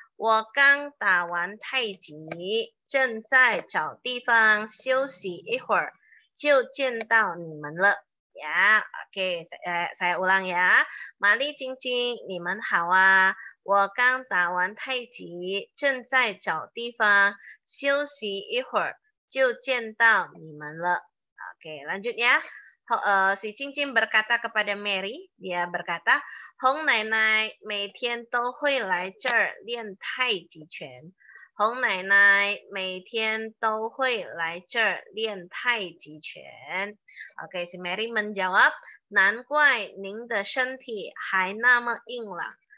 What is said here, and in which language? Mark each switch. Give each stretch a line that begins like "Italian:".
Chinese: 我刚打完太极，正在找地方休息一会儿，就见到你们了。
Indonesian: Ya, oke, saya ulang ya.
Chinese: Mali Cing Cing, Niman Hawa, 我刚打完太极，正在找地方休息一会儿。就见到你们了.
Indonesian: Oke, lanjut ya. Si Cincin berkata kepada Mary, dia berkata, Hong Nai Nai
Chinese: 每天都会来这儿练太极拳。 Hong Nai Nai 每天都会来这儿练太极拳。
Indonesian: Oke, si Mary menjawab,
Chinese: 难怪您的身体还那么硬朗。